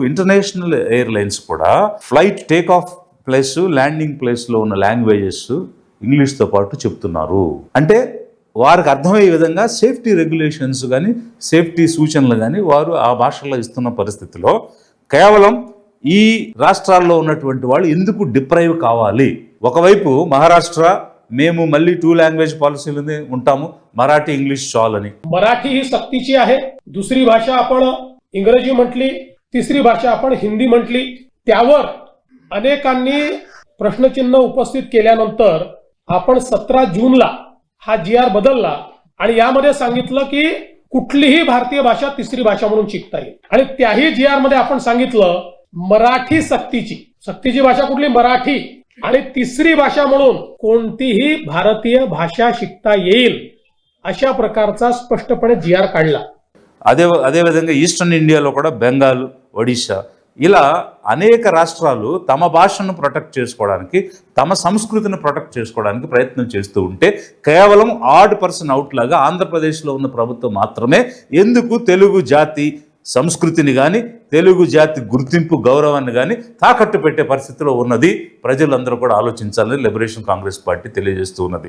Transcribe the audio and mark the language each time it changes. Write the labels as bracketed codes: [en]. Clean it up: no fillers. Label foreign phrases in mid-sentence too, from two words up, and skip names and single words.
[en] International Airlines [te] కూడా [en] flight take off place, landing place [te] ఉన్న లాంగ్వేజెస్ ఇంగ్లీష్తో పాటు చెప్తున్నారు. అంటే వారికి అర్థమయ్యే విధంగా [en] safety regulations [te] కానీ సేఫ్టీ సూచనలు కానీ వారు ఆ భాషల్లో ఇస్తున్న పరిస్థితిలో కేవలం ఈ రాష్ట్రాల్లో ఉన్నటువంటి వాళ్ళు ఎందుకు డిప్రైవ్ కావాలి? ఒకవైపు మహారాష్ట్ర మేము మళ్ళీ 2 [en] language policy [te] ఉంటాము, [mr] मराठी इंग्लिश चालनी. मराठी ही सक्तीची आहे. दुसरी भाषा आपण इंग्रजी म्हटली, तिसरी भाषा आपण हिंदी म्हटली. त्यावर अनेकांनी प्रश्नचिन्ह उपस्थित केल्यानंतर आपण 17 जूनला हा GR बदलला आणि यामध्ये सांगितलं की कुठलीही भारतीय भाषा तिसरी भाषा म्हणून शिकता येईल. आणि त्याही GR मध्ये आपण सांगितलं मराठी सक्तीची भाषा कुठली? मराठी. आणि तिसरी भाषा म्हणून कोणतीही भारतीय भाषा शिकता येईल अशा प्रकारचा स्पष्टपणे GR काढला. [te] అదే విధంగా [en] Eastern India [te] కూడా బెంగాల్, ఒడిశా ఇలా అనేక రాష్ట్రాలు తమ భాషను ప్రొటెక్ట్ చేసుకోవడానికి, తమ సంస్కృతిని ప్రొటెక్ట్ చేసుకోవడానికి ప్రయత్నం చేస్తూ ఉంటే కేవలం [en] odd person out [te] లాగా ఆంధ్రప్రదేశ్లో ఉన్న ప్రభుత్వం మాత్రమే ఎందుకు తెలుగు జాతి సంస్కృతిని కానీ తెలుగు జాతి గుర్తింపు గౌరవాన్ని కానీ తాకట్టు పెట్టే పరిస్థితిలో ఉన్నది ప్రజలందరూ కూడా ఆలోచించాలని లిబరేషన్ కాంగ్రెస్ పార్టీ తెలియజేస్తూ ఉన్నది.